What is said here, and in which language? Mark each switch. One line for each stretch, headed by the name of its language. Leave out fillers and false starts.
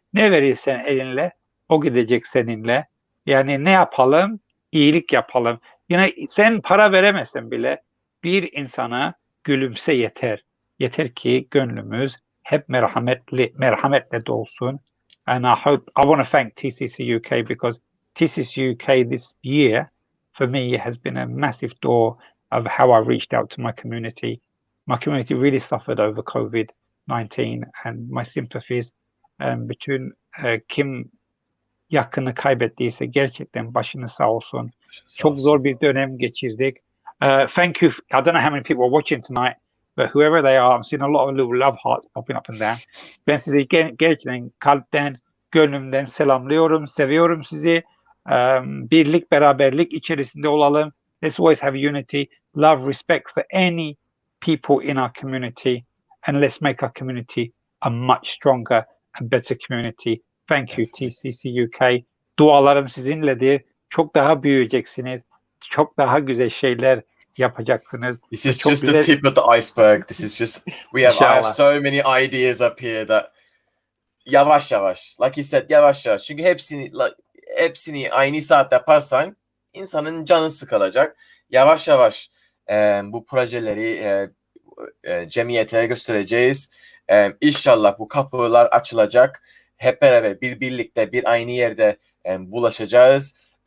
Turkish: Ne verirsen elinle, o gidecek seninle. Yani ne yapalım? İyilik yapalım. Yine sen para veremezsen bile bir insana gülümse yeter. Yeter ki gönlümüz hep merhametle dolsun.
English: And I want to thank TCCUK because TCCUK this year for me has been a massive door of how I reached out to my community. My community really suffered over COVID-19 and my sympathies
Turkish: bütün kim yakını kaybettiyse gerçekten başını sağ olsun. Çok zor bir dönem geçirdik.
English: Thank you. I don't know how many people are watching tonight, but whoever they are, I'm seeing a lot of little love hearts popping up and down.
Turkish: Ben sizi gerçekten kalpten, gönlümden selamlıyorum, seviyorum sizi. Birlik, beraberlik içerisinde olalım.
English: Let's always have unity, love, respect for any people in our community, and let's make our community a much stronger and better community. Thank you
Turkish: TCCUK. Dualarım sizinledir. Çok daha büyüyeceksiniz. Çok daha güzel şeyler yapacaksınız.
English: This is just the tip of the iceberg. This is just I have so many ideas up here that
Turkish: yavaş yavaş,
English: like you said, yavaş yavaş.
Turkish: Çünkü hepsini aynı saatte yaparsan insanın canı sıkılacak. Yavaş yavaş bu projeleri cemiyete göstereceğiz. İnşallah bu kapılar açılacak. Hep beraber birlikte bir aynı yerde bulaşacağız.